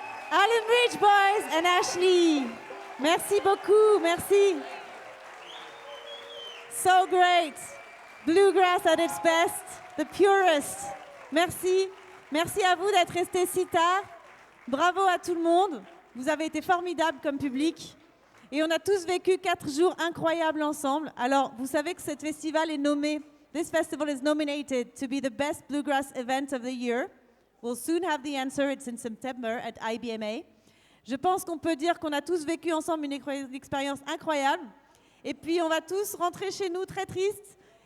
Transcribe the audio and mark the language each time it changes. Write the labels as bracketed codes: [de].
[fr] Alum Ridge Boys and Ashlee. Merci beaucoup, merci. [en] So great. Bluegrass at its best, the purest. [fr] Merci. Merci à vous d'être restés si tard. Bravo à tout le monde. Vous avez été formidables comme public. Et on a tous vécu 4 jours incroyables ensemble. Alors, vous savez que ce festival est nommé, [en] this festival is nominated to be the best bluegrass event of the year. We'll soon have the answer. It's in September at IBMA. [fr] Je pense qu'on peut dire qu'on a tous vécu ensemble une expérience incroyable. Et puis, on va tous rentrer chez nous très tristes